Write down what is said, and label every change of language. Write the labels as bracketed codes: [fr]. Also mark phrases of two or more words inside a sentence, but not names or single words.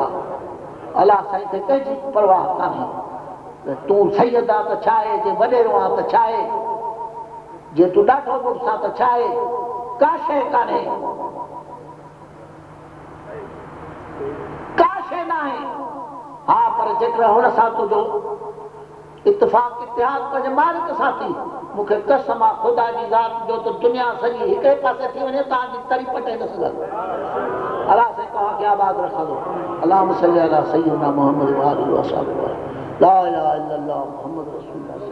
[sd] अलाह साईं खे कंहिंजी परवाह कान्हे। तूं सैयद आहे त छा आहे, जे वॾेरो आहे त छा आहे, जे तूं ॾाढो मुड़ुस आहे त छा आहे, का शइ कान्हे, का शइ न आहे। हा, पर जेकर हुन सां तुंहिंजो इत्तेफ़ाक़ इतिहाद पंहिंजे मालिक सां थी, मूंखे कसम आहे ख़ुदा जी ज़ात जो त दुनिया सॼी हिकिड़े पासे थी वञे तव्हांजी तरी पटे न सघंदो। अलाह साईं तव्हांखे आबाद रखंदो। [ar] اللهم صل على سيدنا محمد وآله وأصحابه لا إله إلا الله محمد رسول الله